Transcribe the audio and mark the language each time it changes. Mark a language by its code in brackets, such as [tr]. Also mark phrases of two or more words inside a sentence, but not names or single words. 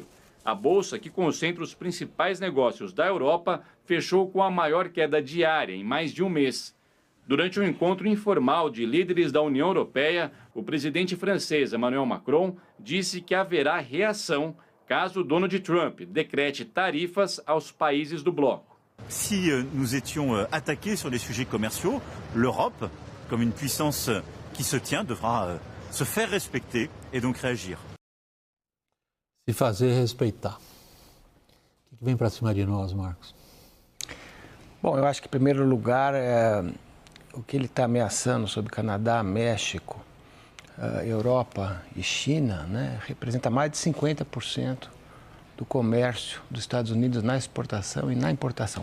[pt] A bolsa, que concentra os principais negócios da Europa, fechou com a maior queda diária em mais de um mês. Durante um encontro informal de líderes da União Europeia, o presidente francês Emmanuel Macron disse que haverá reação caso Donald Trump decrete tarifas aos países do bloco. [fr] Si nous étions attaqués sur des sujets commerciaux, l'Europe, comme une puissance qui se tient, devra se faire respecter et donc réagir. [pt] Se fazer respeitar. O que vem para cima de nós, Marcos? Bom, eu acho que, em primeiro lugar, o que ele está ameaçando sobre Canadá, México, Europa e China, né, representa mais de 50% do comércio dos Estados Unidos na exportação e na importação.